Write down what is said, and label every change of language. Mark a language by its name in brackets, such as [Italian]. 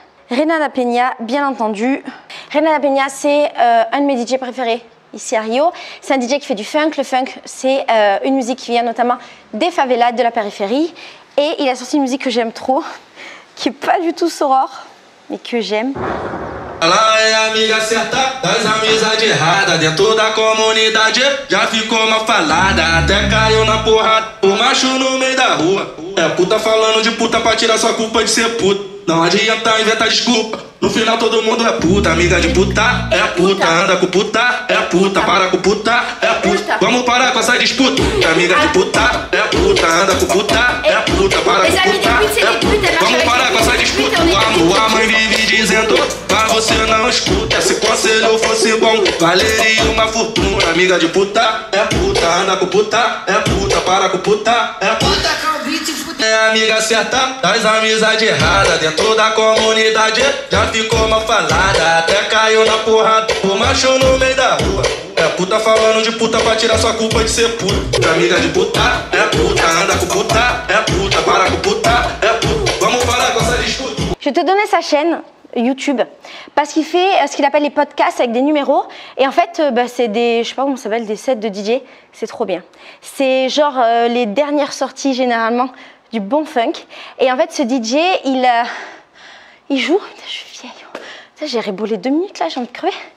[French] Renan Penha, bien entendu. Renan Penha, c'est un de mes DJ préférés ici à Rio. C'est un DJ qui fait du funk. Le funk, c'est une musique qui vient notamment des favelas, de la périphérie. Et il a sorti une musique que j'aime trop, qui n'est pas du tout soror, mais que j'aime. [Portuguese] Ela é amiga certa das amizades erradas. Dentro da comunidade já ficou mal falada. Até caiu na porrada, o macho no meio da rua. É puta falando de puta pra tirar sua culpa de ser puta. Não adianta inventar desculpa, no final todo mundo é puta. Amiga de puta, é puta. Anda com puta, é puta. Para com puta, é puta. Vamos parar com essa disputa. Amiga de puta, é puta. Anda com puta, é puta. Para com puta, é puta. Vamos parar com essa disputa. A mãe vive dizendo, mas você não escuta. Se conselho fosse bom, valeria uma fortuna. Amiga de puta, é puta. Anda com puta, é puta. Para com puta, é puta. É amiga certa das amizades erradas. Dentro da comunidade já ficou mal falada. Até caiu na porrada, o macho no meio da rua. É puta falando de puta pra tirar sua culpa de ser puta. Amiga de puta, é puta. Anda com puta, é puta. Para com puta, é puta. Vamos parar com essa disputa. [French] Je vais te donner sa chaîne YouTube parce qu'il fait ce qu'il appelle les podcasts avec des numéros et en fait c'est des, je sais pas comment ça s'appelle, des sets de DJ. C'est trop bien. C'est genre les dernières sorties généralement du bon funk et en fait ce DJ il joue, putain, je suis vieille, j'ai ribolé 2 minutes là, j'ai envie de crever.